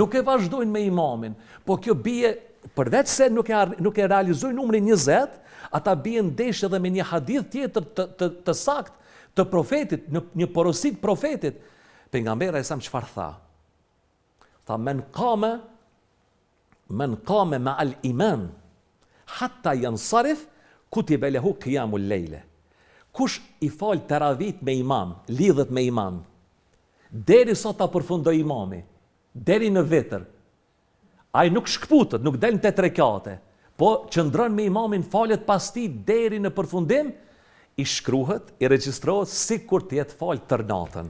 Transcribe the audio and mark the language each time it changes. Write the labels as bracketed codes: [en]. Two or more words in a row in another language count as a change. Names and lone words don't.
[sq] Nuk e vazhdojnë me imamin, po kjo bie, përveç se nuk e realizojnë numrin 20, ata bie ndeshje edhe me një hadith tjetër të sakt të profetit, një porosit profetit. Pejgamberi sa çfarë tha? [ar] Tha من قام مع الإمام حتى ينصرف كتب له قيام ليلة. [sq] Kush i fal teravit me imam, lidhet me imam, deri sa ta përfundoj imami, deri në vetër, ai nuk shkputet, nuk del në 8 rekate, po qëndron me imamin, falet pas tij deri në përfundim, i shkruhet, i regjistrohet sikur të jetë fal tër natën.